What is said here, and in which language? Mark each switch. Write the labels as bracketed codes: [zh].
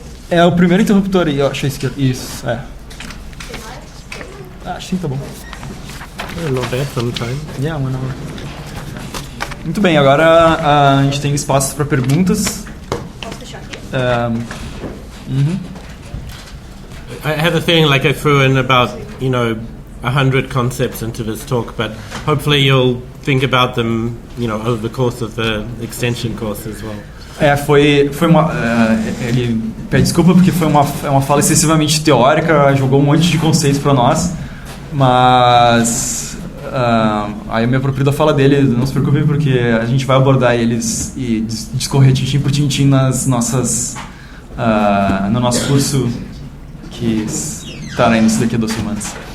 [pt] É o primeiro interruptor aí, eu achei isso, acho que sim, tá bom. [en] Not bad sometime. Yeah, 1 hour. [pt] Muito bem, agora a gente tem espaço para perguntas. Posso fechar aqui? [en] I have a feeling like I threw in about 100 concepts into this talk, but hopefully you'll think about them over the course of the extension course as well. [pt] Foi uma. Ele pede desculpa porque foi uma fala excessivamente teórica, jogou um monte de conceitos para nós, mas aí eu me aproprio da fala dele, não se preocupe porque a gente vai abordar eles e discorrer tintim por tintim nas nossas, no nosso curso que estará no início daqui a 2 semanas.